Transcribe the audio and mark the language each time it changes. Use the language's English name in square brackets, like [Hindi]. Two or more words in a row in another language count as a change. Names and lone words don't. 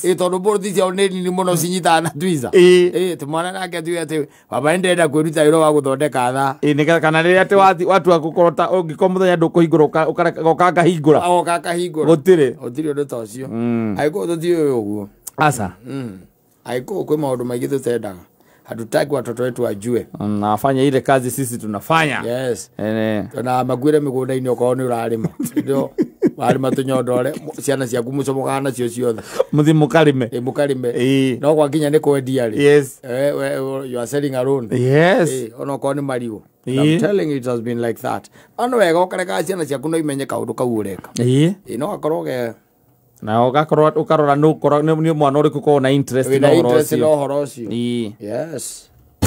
[Kikuyu] tondu mburuti ciao nĩ nini mũno cinyitaga na twiza tũmwana nake tuge atĩ baba nĩndĩrenda kwĩruta wĩra wa gũthondeka thaa nĩ kana rĩrĩa atĩ watua gũkorwo ta ũngĩkorwo mũthenya ndũkũhingũra ũgoka ngahingũra gũtirĩ ũndũ ta ũcio agĩkũyũ tũtiũĩ ũguo aca agĩkũyũ kwĩ maũndũ maingĩ tũtendaga [Swahili] hatutaki watoto wetu wajue nafanya ile kazi sisi tunafanya [Kikuyu] yes na magwire migunda-ini okorwo nĩ ũrarĩma ndio warĩma tũnyondore ciana ciaku mũcomokaga nacio ciothe muthi mukarime no gwakinya nĩ kwendia rĩ [English] yes you are selling alone yes [Kikuyu] ona okorwo nĩ marigũ [English] I'm telling you it has been like that [Kikuyu] ono wega ũkareka ciana ciaku no imenye kaũndũ kau ũreka no gakorwo ge na ukarora nĩ mwana ũrĩkũ korwo na interest no horo ũcio yes